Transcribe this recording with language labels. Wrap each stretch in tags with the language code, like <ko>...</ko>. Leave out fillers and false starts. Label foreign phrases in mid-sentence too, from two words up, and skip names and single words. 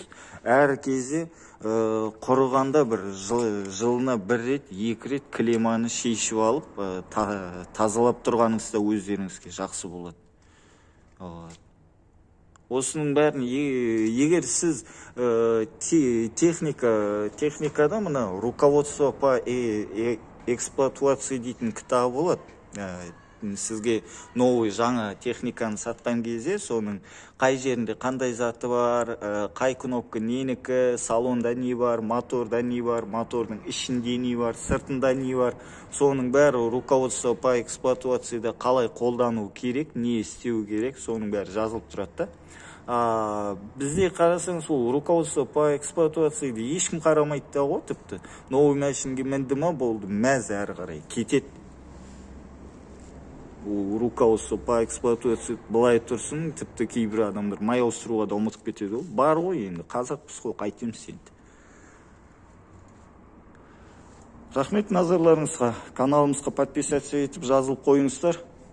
<kk>Әр кезде құрығанда бір жылына бір рет, 2 рет клеманы шешіп алып, тазалап тұрғаныңызда өздеріңізге жақсы болады. Осының бәрін егер сіз техникада мына</kk> <ru>руководство по эксплуатации</ru> <kk>дейтін кітабы болады. Сізге новый жаңа техниканы сатқан кезде соның қай жерінде қандай заты бар, қай кнопка ненікі, салонда не бар, моторда не бар, мотордың ішінде не бар, сыртында не бар, соның бәрі</kk> <ru>руководство по эксплуатацияда</ru> <kk>қалай қолдану керек, не істеу керек, соның бәрі жазылып тұрады да. Бізде қарасаңыз, ол</kk> <ru>руководство по эксплуатацияда</ru> <kk>ешкім қарамайды да ғой, тіпті новый машинге мінді ма болды, мәз әрі қарай кетеді.</kk> <ru>Руководство по эксплуатации</ru> <kk>былай тұрсын, тіпті кейбір адамдар май ауыстыруға да ұмытып кетеді. Бар ғой енді, қазақпыз ғой, қайтеміз енді. Рахмет назарларыңызға. Каналымызға подписаться етіп жазылып қойыңыздар.</kk>